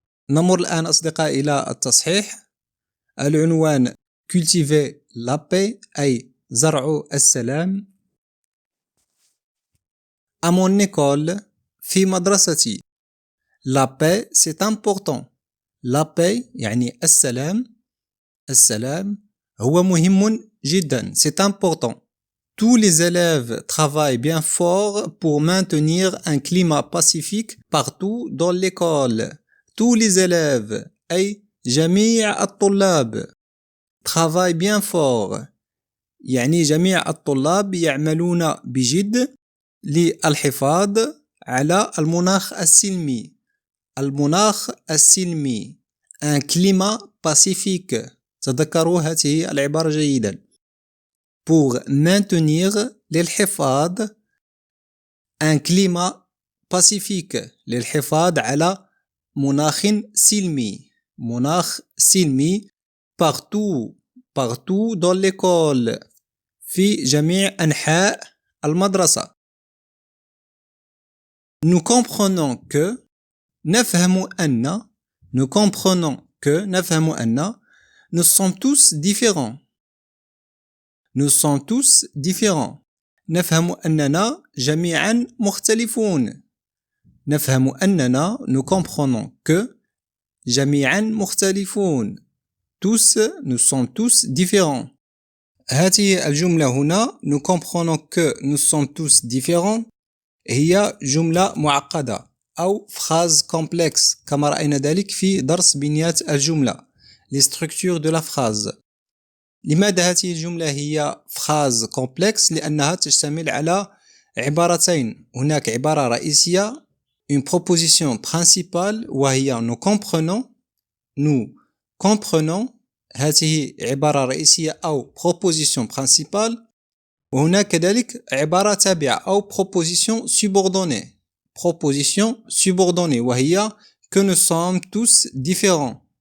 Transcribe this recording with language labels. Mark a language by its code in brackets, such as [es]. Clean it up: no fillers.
[ar] نمر الآن أصدقائي إلى التصحيح. العنوان [fr] Cultiver la paix [ar] أي زرع السلام. [fr] À mon école, [ar] في مدرستي. [fr] La paix c'est important. La paix [ar] يعني السلام هو مهم جدا. [fr] C'est important. Tous les élèves travaillent bien fort pour maintenir un climat pacifique partout dans l'école. Tous les élèves [ar] أي جميع الطلاب [fr] travaillent bien fort [ar] يعني جميع الطلاب يعملون بجد للحفاظ على المناخ السلمي [fr] un climat pacifique. [ar] تذكروا هذه العبارة جيدا. [fr] pour maintenir [ar] للحفاظ [fr] un climat [ar] pacifique للحفاظ على مناخ سلمي مناخ سلمي [fr] partout dans l'école [ar] في جميع أنحاء المدرسة. [fr] Nous comprenons que [ar] نفهم أن [fr] nous sommes tous différents. Nous sommes tous différents. [ar] نفهم أننا جميعا مختلفون. نفهم أننا [fr] nous comprenons que [ar] جميعا مختلفون. [fr] Tous, nous sommes tous différents. [ar] هذه الجملة هنا [fr] nous comprenons que nous sommes tous différents [ar] هي جملة معقدة أو [fr] phrase complexe [ar] كما رأينا ذلك في درس بنيات الجملة [fr] les structures de la phrase. [ar] لماذا هذه الجملة هي phrase complexe؟ لأنها تشتمل على عبارتين. هناك عبارة رئيسية une proposition principale وهي [fr] nous comprenons [ar] هذه عبارة رئيسية أو proposition principale. وهناك كذلك عبارة تابعة أو proposition subordonnée وهي [fr] que nous sommes tous différents.